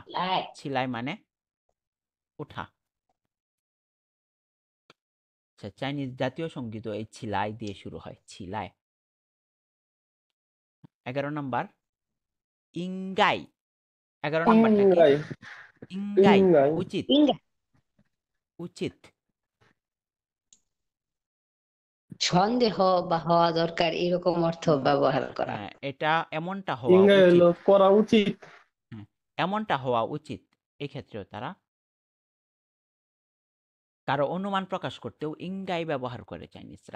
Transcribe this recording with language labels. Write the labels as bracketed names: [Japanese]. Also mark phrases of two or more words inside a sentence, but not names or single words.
[Chinese] ছিলাই [Bangla] ছিলাই মানে ওঠা আচ্ছা চাইনিজ জাতীয় সঙ্গীত এই ছিলাই দিয়ে শুরু হয় ছিলাই 11 নাম্বার ইঙ্গাই 11 নাম্বারটা কি [Chinese] 应该 ইঙ্গাই 应该 [Bangla] উচিত [Chinese] ইঙ্গা [Bangla] উচিত সন্দেহ বা হওয়া দরকার এরকম অর্থ ব্যবহার করা হ্যাঁ এটা এমনটা হওয়া [Chinese] 应该 [Bangla] উচিত হলো করা উচিত হ্যাঁ, এমনটা হওয়া উচিত এক্ষেত্রেও তারা কারো অনুমান প্রকাশ করতেও ইঙ্গাই ব্যবহার করে চাইনিজরা